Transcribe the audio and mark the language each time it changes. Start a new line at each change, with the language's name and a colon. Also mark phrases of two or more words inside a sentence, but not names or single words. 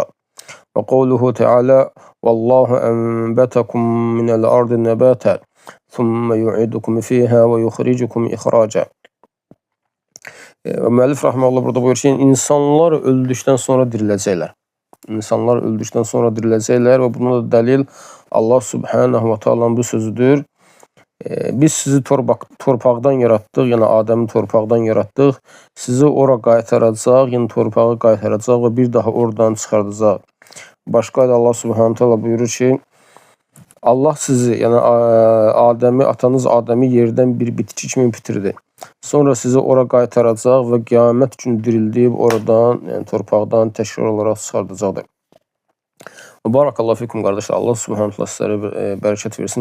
Arabic: وقوله تعالى: "والله أنبتكم من الأرض نباتا ثم يعيدكم فيها ويخرجكم إخراجا."
Azerbaijani: Və müəllif rahmehullah burada buyurur ki, insanlar öldükdən sonra diriləcəklər. İnsanlar öldükdən sonra diriləcəklər və buna da dəlil Allah
Arabic: سبحانه وتعالى
Azerbaijani: bu sözüdür. Biz sizi torpaqdan yaratdıq, yəni Adəmi torpaqdan yaratdıq. Sizi ora qaytaracaq, yəni torpağı qaytaracaq və bir daha oradan çıxardacaq. Başqa ayda Allah
Arabic: سبحانه وتعالى
Azerbaijani: buyurur ki, Allah sizi, yəni Adəmi, atanız Adəmi yerdən bir bitki kimi bitirdi. Sonra sizi ora qaytaracaq və qiyamət günü dirildib oradan, yəni torpaqdan təkrar olaraq çıxardacaqdır.
Arabic: بارك الله فيكم
Azerbaijani: qardaşlar. Allah
Arabic: سبحانه تعالى
Azerbaijani: sizlərə bərəkət versin.